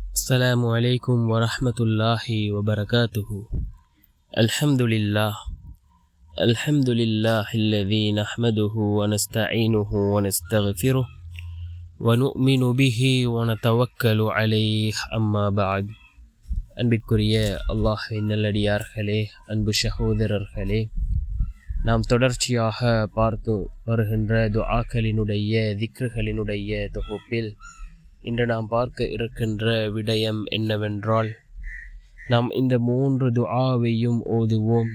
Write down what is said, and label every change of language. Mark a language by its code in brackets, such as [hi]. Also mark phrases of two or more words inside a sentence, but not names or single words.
[ar] السلام عليكم ورحمة الله وبركاته. الحمد لله الذي نحمده ونستعينه ونستغفره ونؤمن به ونتوكل عليه أما بعد. [ta] அன்பிற்குரிய அல்லாஹ்வின் நல்லடியார்களே, அன்பு சகோதரர்களே, நாம் தொடர்ச்சியாக பார்த்து வருகின்ற துஆக்களினுடைய திக்ருகளினுடைய தொகுப்பில் இன்று நாம் பார்க்க இருக்கின்ற விடயம் என்னவென்றால், நாம் இந்த 3 துஆவையும் ஓதுவோம்.